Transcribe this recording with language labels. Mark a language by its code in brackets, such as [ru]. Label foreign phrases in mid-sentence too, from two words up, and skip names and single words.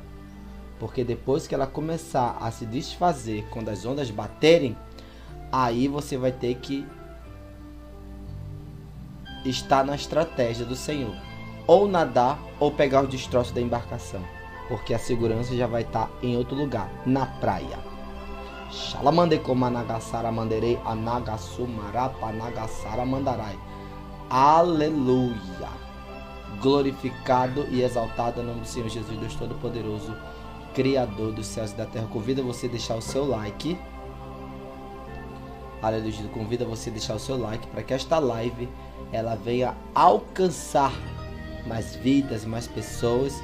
[pt] Porque depois que ela começar a se desfazer, quando as ondas baterem, aí você vai ter que estar na estratégia do Senhor. Ou nadar ou pegar os destroços da embarcação. Porque a segurança já vai estar em outro lugar, na praia. Shalamande komanagasara manderei anagasumara panagasara mandarai. Aleluia. Glorificado e exaltado é o nome do Senhor Jesus, Deus Todo-Poderoso, Criador dos céus e da terra. Convido você a deixar o seu like. Aleluia. Convido você a deixar o seu like para que esta live ela venha alcançar mais vidas, mais pessoas.